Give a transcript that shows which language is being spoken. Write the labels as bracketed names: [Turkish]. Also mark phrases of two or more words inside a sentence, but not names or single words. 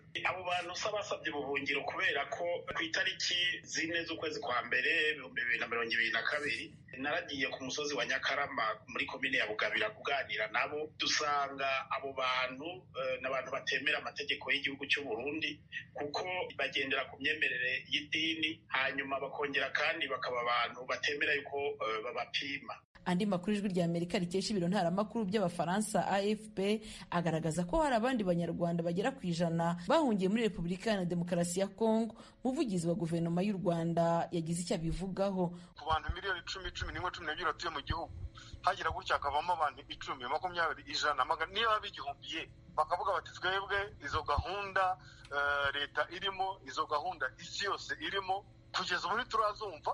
[Rundi] Abo bantu basabye ubuhungiro kubera ko ku itariki 4 z'ukwezi kwa mbere 2022 naragiye ku musozi wa Nyakarama muri komine ya Bugabira kuganira nabo, dusanga abo bantu n'abantu batemera amategeko y'igihugu cy'u Burundi kuko bagendera ku myemerere y'idini, hanyuma bakongera kandi bakaba abantu batemera yuko babapima. [Kinyarwanda] Andi makuru ijwi rya Amerika rikesha ibiro ntaramakuru by'Abafaransa AFP agaragaza ko hari abandi banyarwanda bagera ku 100 bahungiye muri Repubulika ya Demokarasi ya Kongo. Umuvugizi wa guverinoma y'u Rwanda yagize icyo abivugaho. Ku bantu miliyoni 11 batuye mu gihugu hagira gutya akavamo abantu 10, 20, 100 niba bigihumbiye bakavuga bati twebwe izo gahunda leta irimo, izo gahunda isi yose irimo, kugeza ubu turazumva.